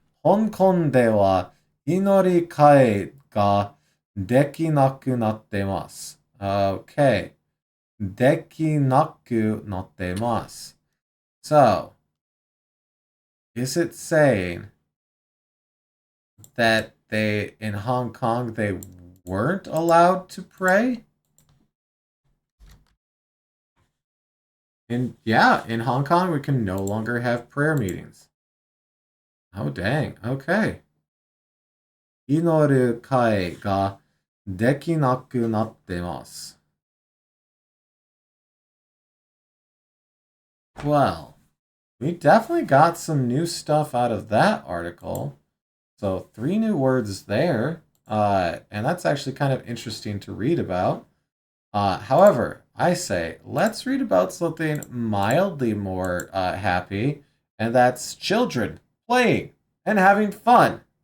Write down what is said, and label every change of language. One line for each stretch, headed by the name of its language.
Japanese: 香港では祈り会ができなくなってます。 Okay. できなくなってます。
English: So, is it saying that in Hong Kong, they weren't allowed to pray? In Hong Kong, we can no longer have prayer meetings. Oh, dang. Okay.
Japanese: 祈る会ができなくなってます.
English: Well, we definitely got some new stuff out of that article. So 3 new words there. And that's actually kind of interesting to read about. However, I say, let's read about something mildly more happy, and that's children playing and having fun.